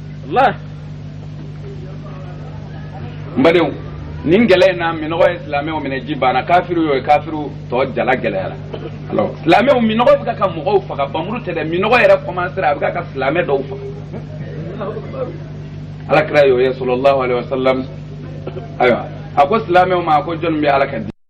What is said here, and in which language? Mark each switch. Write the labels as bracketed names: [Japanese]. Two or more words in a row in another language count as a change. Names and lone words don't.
[Bambara] n badenw nin gɛlɛya in na minɔgɔ ye silamɛw minɛ ji banna kafiru y'o ye kafiru tɔ jala gɛlɛyara alors silamɛw minɔgɔ bɛ ka mɔgɔw faga bamuru tɛ dɛ minɔgɔ yɛrɛ commencer a bɛ ka silamɛ dɔw faga alakira y'o ye [Arabic] صلى الله عليه وسلم [Bambara] ayiwa a ko silamɛw ma a ko jɔn bɛ ala ka